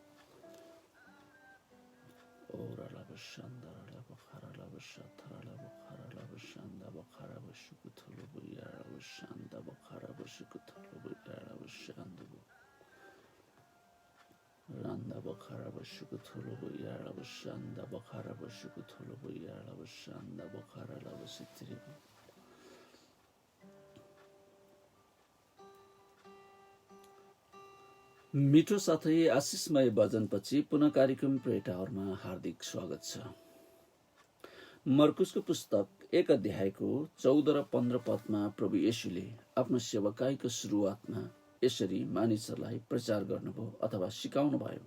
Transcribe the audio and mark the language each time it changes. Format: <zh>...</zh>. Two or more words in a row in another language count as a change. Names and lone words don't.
<ne>Ora Lava Shanda Ralaba Karalaba Shatara Lava Karalaba Shanda Bakaraba Shukutolobu Yaraba Shanda Bakaraba Shukutolobu Yaraba Shanda. Randa Bakaraba Shukutolobu Yaraba Shanda Bakaraba Shukutolobu Yaraba Shanda Bakaraba Shitri. मिठो साथै आशिषमय भजनपछि पुनः कार्यक्रम प्रेटाहरूमा हार्दिक स्वागत छ। मर्कुसको पुस्तक 1 अध्यायको 14 र 15 पदमा प्रभु येशूले आफ्नो सेवाकाईको सुरुवातमा यसरी मानिसहरूलाई प्रचार गर्नुभयो अथवा सिकाउनु भयो।</ne>